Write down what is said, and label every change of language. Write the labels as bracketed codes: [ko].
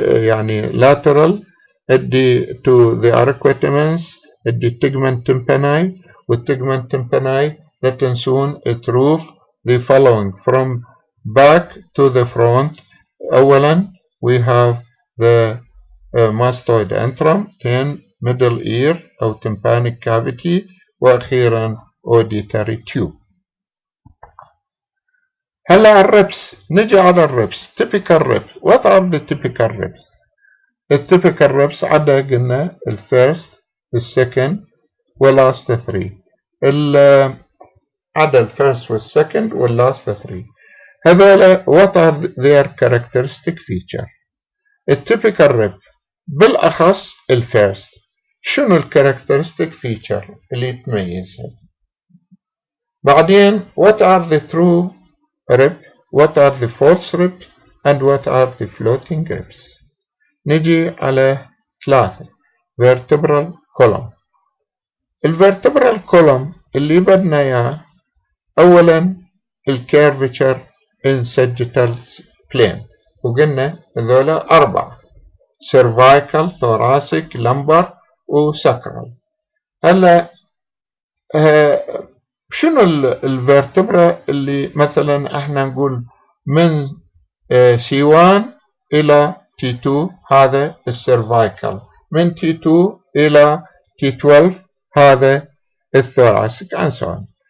[en] يعني lateral to the arcuate eminence the tegment tympani والtegment tympani [ar] لا تنسون [en] الرoof the following from back to the front. أولا we have the mastoid antrum then middle ear أو tympanic cavity وأخيرا auditory tube. [ar] هلا الربس نجي على الربس typical ribs. [en] What are the typical ribs؟ [ar] الtypical ribs عدا قلنا الفيرست السكند واللاست 3 عدا الفيرست والسكند واللاست 3 هذول [en] what are their characteristic feature؟ [ar] الtypical rib بالأخص الفيرست شنو الكاركترستيك فيتشر اللي يتميزها؟ [en] بعدين what are the true rib what are the false rib and what are the floating ribs. [ar] نجي على 3 vertebral column. الvertebral column اللي بدنا اياه اولا الكيرفتشر [en] in sagittal plane [ar] وقلنا هذولا 4 cervical thoracic lumbar وساكرال. هلا شنو الفيرتبرا اللي مثلا احنا نقول من C1 الى T2 هذا السيرفايكال من T2 الى T12 هذا الثوراسيك [en] and so on.